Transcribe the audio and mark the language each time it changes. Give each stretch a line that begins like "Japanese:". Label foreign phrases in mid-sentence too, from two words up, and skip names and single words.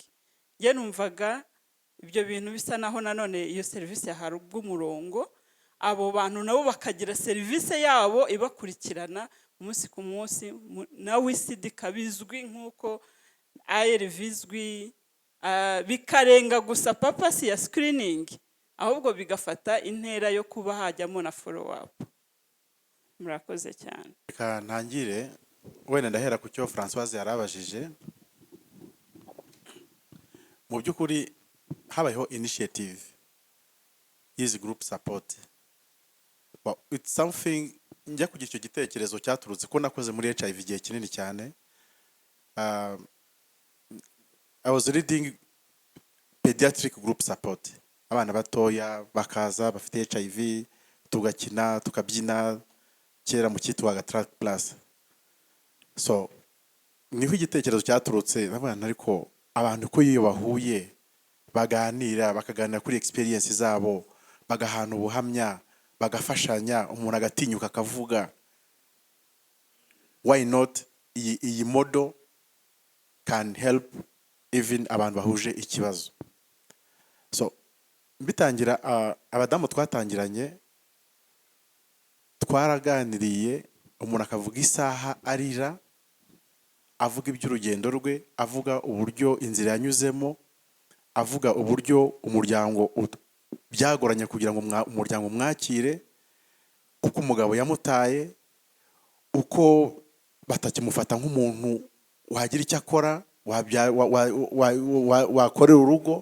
Kinyarwanda: Ye numvaga ibyo bintu bisa naho nanone iyo serivisi yaharubwa umurongo, abo bantu nabo bakagira serivisi yabo ibakurikirana umunsi ku munsi, na WCD kabizwi nk'uko ARV bizwi, bikarenga gusa papasi ya screening, ahubwo bigafata intera yo kuba hajyamo na
English: follow up.
Kinyarwanda: Murakoze cyane. Reka ntangire wenda ndahera ku cyo Françoise yarabajije. Mu by'ukuri habayeho
English: initiative is group support. Well, it's something
Kinyarwanda: njya kugira icyo gitekerezo cyaturutse ko nakoze muri HIV igihe kinini cyane.
English: I was reading pediatric group support.
Kinyarwanda: Abana batoya bakaza bafite HIV, tugakina tukabyina kera mu cyitwaga track plus. So niho igitekerezo cyaturutse n'abana, ariko abantu ko iyo bahuye baganira bakaganira kuri experience zabo, bagahana ubuhamya, bagafashanya, umuntu agatinyuka akavuga,
English: why not iyi model can help even
Kinyarwanda: abantu bahuje ikibazo. So bitangira abadamu twatangiranye twaraganiriye, umuntu akavuga isaha arira, avuga iby'urugendo rwe, avuga uburyo inzira yanyuzemo, avuga uburyo umuryango byagoranye kugira ngo umuryango umwakire, uko umugabo yamutaye, uko batakimufata nk'umuntu wagira icyo akora, wakorera urugo.